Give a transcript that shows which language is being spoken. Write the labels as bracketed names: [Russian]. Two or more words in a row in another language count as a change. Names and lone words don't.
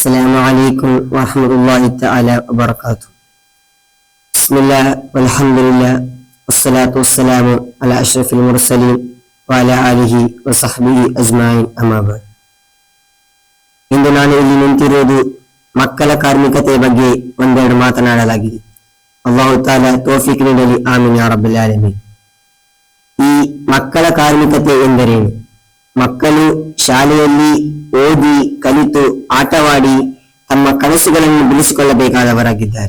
[Arabic] السلام عليكم ورحمة الله تعالى وبركاته. بسم الله والحمد لله والصلاة والسلام على أشرف المرسلين وعلى آله وصحبه أجمعين أما بعد. [Kannada] ಇಂದು ನಾನು ಇಲ್ಲಿ ನಿಂತಿರುವುದು ಮಕ್ಕಳ ಕಾರ್ಮಿಕತೆಯ ಬಗ್ಗೆ ಒಂದೆರಡು ಮಾತನಾಡಲಾಗಿದೆ. [Arabic] الله تعالى توفيق ನೀಡಲಿ, آمين يا رب العالمين. [Kannada] ಈ ಮಕ್ಕಳ ಕಾರ್ಮಿಕತೆ ಎಂದರೇನು? ಮಕ್ಕಳು ಶಾಲೆಯಲ್ಲಿ ಓದಿ ಕಲಿತು ಆಟವಾಡಿ ತಮ್ಮ ಕನಸುಗಳನ್ನು ಬಿಡಿಸಿಕೊಳ್ಳಬೇಕಾದವರಾಗಿದ್ದಾರೆ.